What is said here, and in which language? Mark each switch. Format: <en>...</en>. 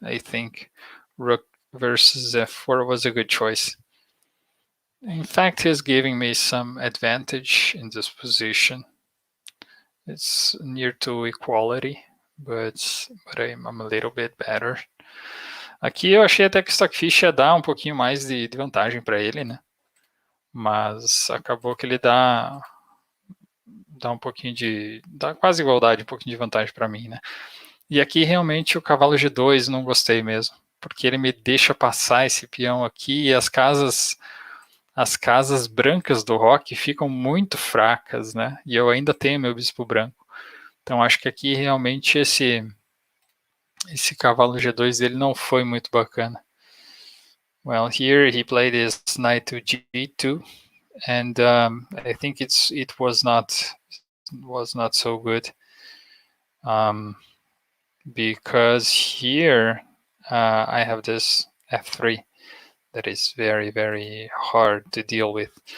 <en>I think rook versus f4 was a good choice. In fact, he's giving me some advantage in this position. It's near to equality, but I'm a little bit better.</en> <pt>Aqui eu achei até que o Stockfish ia dar um pouquinho mais de vantagem para ele, né? Mas acabou que ele dá um pouquinho dá quase igualdade, um pouquinho de vantagem para mim, né? E aqui realmente o cavalo G2 não gostei mesmo, porque ele me deixa passar esse peão aqui e as casas brancas do rock ficam muito fracas, né? E eu ainda tenho meu bispo branco. Então acho que aqui realmente esse cavalo G2 dele não foi muito bacana.</pt> <en>Well, here he played his knight to G2, and I think it was not so good, because here I have this f3 that is very, very hard to deal with.</en>